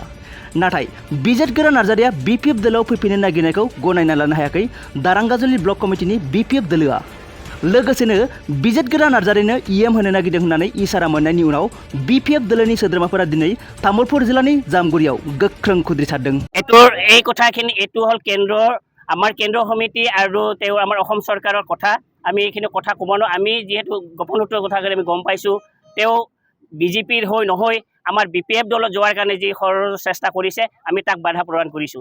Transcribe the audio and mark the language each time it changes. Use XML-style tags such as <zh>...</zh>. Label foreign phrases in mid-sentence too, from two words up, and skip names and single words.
<brx>नाथाय बिजेट गोरा नार्जारिया बीपीएफ दोलोआव फैफिननो नागिरनायखौ गनायना लानो हायाखै दारांगाजुलि ब्लक कमिटिनि बीपीएफ दोलोआ। लोगोसेनो बिजेट गोरा नार्जारिनो ईएम होनो नागिरदों होननानै इसारा मोननायनि उनाव बीपीएफ दोलोनि सोद्रोमाफोरा दिनै तामुलपुर जिल्लानि जामगुरियाव गोख्रों खुद्रिसारदों।</brx> <as>এই কথাখিনি এইটো হল আমাৰ কেন্দ্ৰ সমিতি আৰু আমাৰ অসম চৰকাৰৰ কথা। আমি এইখিনি কথা ক'ব নোৱাৰোঁ। আমি যিহেতু গোপন সূত্ৰৰ কথা আমি গম পাইছোঁ, বিজেপিৰ হৈ নহয় আমাৰ বিপিএফ দলত যোৱাৰ কাৰণে যি চেষ্টা কৰিছে, আমি তাক বাধা প্ৰদান কৰিছোঁ।</as>